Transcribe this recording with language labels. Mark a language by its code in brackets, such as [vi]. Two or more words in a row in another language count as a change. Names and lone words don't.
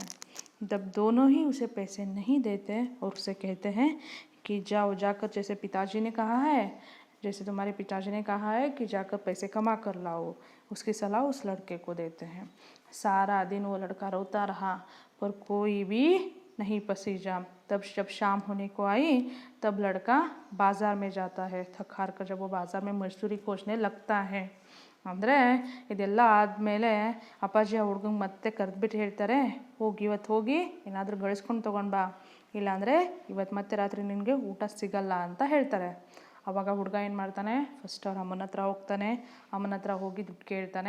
[hi] जब दोनों ही उसे पैसे नहीं देते और उसे कहते हैं कि जाओ जाकर, जैसे पिताजी ने कहा है, जैसे तुम्हारे पिताजी ने कहा है कि जाकर पैसे कमा कर लाओ, उसकी सलाह उस लड़के को देते हैं। सारा दिन वो लड़का रोता रहा पर कोई भी नहीं पसीजा। तब जब शाम होने को आई तब लड़का बाज़ार में जाता है। थक हार कर जब वो बाज़ार में मजदूरी खोजने लगता है, [kn] ಅಂದರೆ ಇದೆಲ್ಲ ಆದಮೇಲೆ ಅಪ್ಪಾಜಿ ಆ ಹುಡ್ಗಂಗೆ ಮತ್ತೆ ಕರೆದ್ಬಿಟ್ಟು ಹೇಳ್ತಾರೆ, ಹೋಗಿ ಇವತ್ತು ಹೋಗಿ ಏನಾದರೂ ಗಳಿಸ್ಕೊಂಡು ತೊಗೊಂಡು ಬಾ, ಇಲ್ಲಾಂದರೆ ಇವತ್ತು ಮತ್ತೆ ರಾತ್ರಿ ನಿನಗೆ ಊಟ ಸಿಗಲ್ಲ ಅಂತ ಹೇಳ್ತಾರೆ. ಆವಾಗ ಹುಡುಗ ಏನು ಮಾಡ್ತಾನೆ, ಫಸ್ಟ್ ಅವ್ರ ಅಮ್ಮನ ಹತ್ರ ಹೋಗ್ತಾನೆ, ಅಮ್ಮನ ಹತ್ರ ಹೋಗಿ ದುಡ್ಡು ಕೇಳ್ತಾನೆ.